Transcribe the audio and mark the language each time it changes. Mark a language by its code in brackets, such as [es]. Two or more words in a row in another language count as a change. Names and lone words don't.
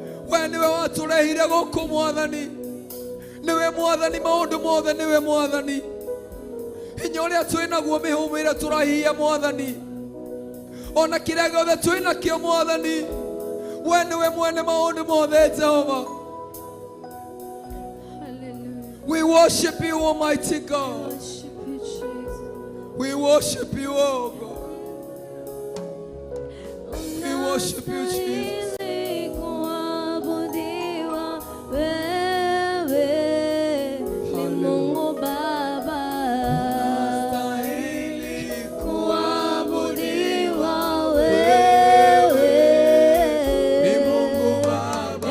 [ki] We nĩwe watũrehire gũkũ, Mwathani. Nĩwe Mwathani, maũndũ mothe nĩwe, Mwathani. Hinya ũrĩa twĩ naguo, mĩhũmũ ĩrĩa tũrahihia, Mwathani. Ona kĩrĩa gĩothe twĩ nakĩo, Mwathani. We nĩwe mwene maũndũ mothe, Jehova. Hallelujah. [en] We worship you, Almighty God. Worship you, Jesus. We worship you, oh God. We worship you, Jesus. [sw] Unastahili kuabudiwa wewe, ni Hallelujah. Mungu Baba. Unastahili Kuabudiwa wewe. Ni Mungu Baba.